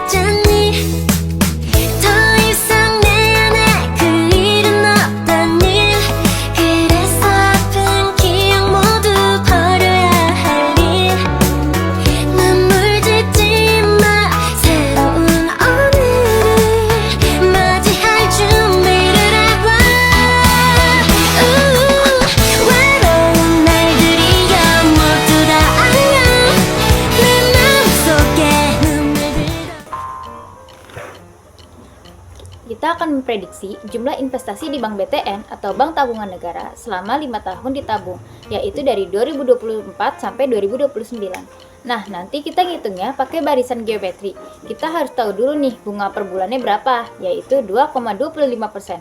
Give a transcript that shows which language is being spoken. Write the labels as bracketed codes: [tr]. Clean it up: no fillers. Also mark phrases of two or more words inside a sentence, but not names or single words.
[ko] 더 이상 내 안에 그 일은 없다니 그래서 아픈 기억 모두 버려야 할일 눈물 짓지 마 새로운 오늘을 맞이할 준비를 해봐 외로운 날들이야 모두 다 안녕 내 마음속에 눈물들도 [id] Kita akan memprediksi jumlah investasi di Bank BTN atau Bank Tabungan Negara selama 5 tahun ditabung, yaitu dari 2024 sampai 2029. Nah, nanti kita ngitungnya pakai barisan geometri. Kita harus tahu dulu nih bunga per bulannya berapa, yaitu 2,25%.